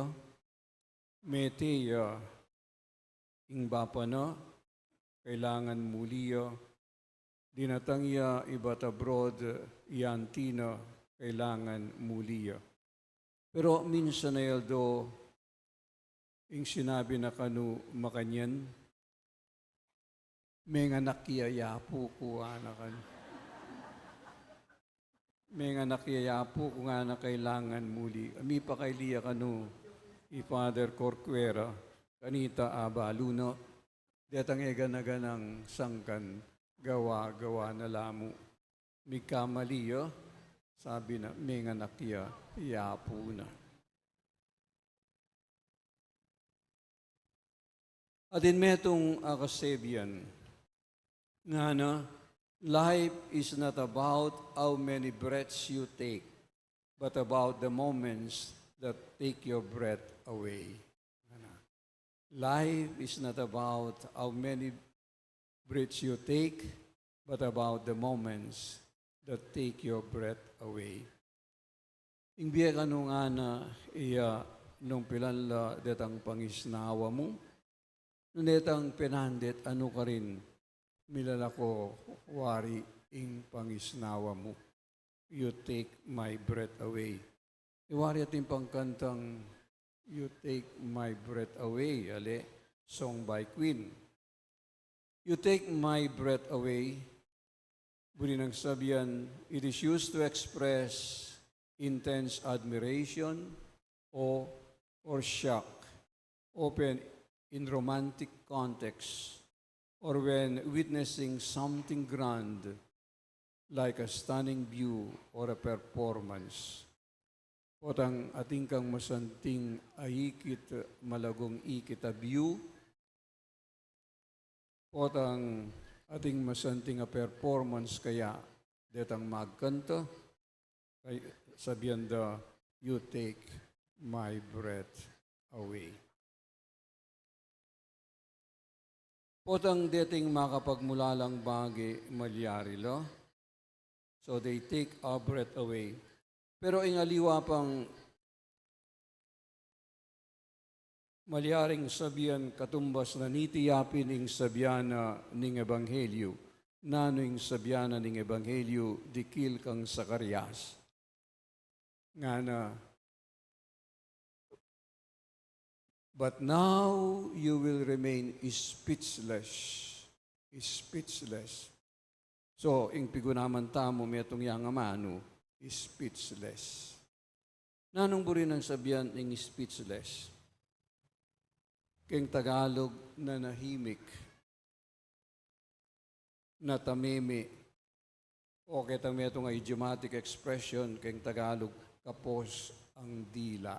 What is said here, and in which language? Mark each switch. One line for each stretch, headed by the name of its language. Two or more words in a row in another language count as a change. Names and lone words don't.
Pampanga: Meteya, ingbapa na, kailangan muliya. Dinatangya ibat abroad, iantina, kailangan muliya. Pero minsan na yaldo,
Filipino: yung sinabi
Pampanga: na kanu makanyan, may nga nakiyayapo ko anakan. May nga nakiyayapo ko nga na kailangan muli. Ami pa kay liya kanu, i-Father Corcuera, kanita abaluno, detang egan-aganang sangkan, gawa-gawa na lamo. May kamaliyo, sabi na, may nga nakiyayapo na. At in metong akasebian, nga na,
English: life is not about how many breaths you take, but about the moments that take your breath away. Life is not about how many breaths you take, but about the moments that take your breath away.
Pampanga: Ingbiya ka nung ana, iya, nung pilanla detang pangisnawa mo, nung detang pinandet, ano ka rin, milalako, wari, ing pangisnawa mo.
English: You take my breath away.
Pampanga: Iwari ating pangkantang,
English: You take my breath away, ale, song by Queen. You take my breath away.
Pampanga: Muli nang sabihan,
English: it is used to express intense admiration or shock, often in romantic context, or when witnessing something grand, like a stunning view or a performance.
Pampanga: Potang ating kang masanting aikit malagong ikit
English: a view,
Pampanga: potang ating masanting
English: a performance
Pampanga: kaya detang magkanta, kay sabihan da,
English: you take my breath away.
Pampanga: Potang deting makapagmulalang bagi malyari lo,
English: so they take our breath away.
Pampanga: Pero ingaliwa pang malyaring sabihan katumbas na nitiyapin ing sabiana ning Ebanghelyo. Nano ing sabiana ning Ebanghelyo, dikil kang Zacarias. Nga na,
English: but now you will remain speechless. Speechless. So,
Pampanga: ing pigunaman tamo metong yang amano, speechless. Nanong buri ng sabihan ing speechless? Keng Tagalog na
Filipino: nahimik, na tamimi,
Pampanga: o kita metong
English: idiomatic expression,
Pampanga: keng Tagalog,
Filipino: kapos ang dila.